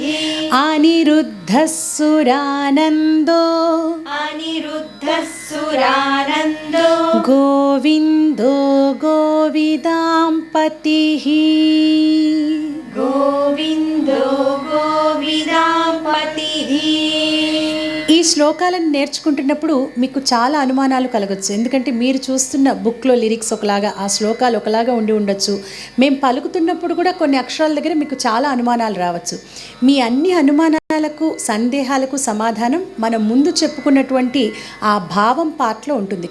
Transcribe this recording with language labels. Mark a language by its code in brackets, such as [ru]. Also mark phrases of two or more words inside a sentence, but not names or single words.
[sa] अनिरुद्धः सुरानन्दो अनिरुद्धः सुरानन्दो गोविन्दो गोविदाम्पतिः गोविन्दो गोविदाम्पतिः [te] ఈ శ్లోకాలను నేర్చుకుంటున్నప్పుడు మీకు చాలా అనుమానాలు కలగచ్చు. ఎందుకంటే మీరు చూస్తున్న బుక్లో లిరిక్స్ ఒకలాగా, ఆ శ్లోకాలు ఒకలాగా ఉండి ఉండొచ్చు. మేము పలుకుతున్నప్పుడు కూడా కొన్ని అక్షరాల దగ్గర మీకు చాలా అనుమానాలు రావచ్చు. మీ అన్ని అనుమానాలకు, సందేహాలకు సమాధానం మనం ముందు చెప్పుకున్నటువంటి ఆ భావం పాటలో ఉంటుంది.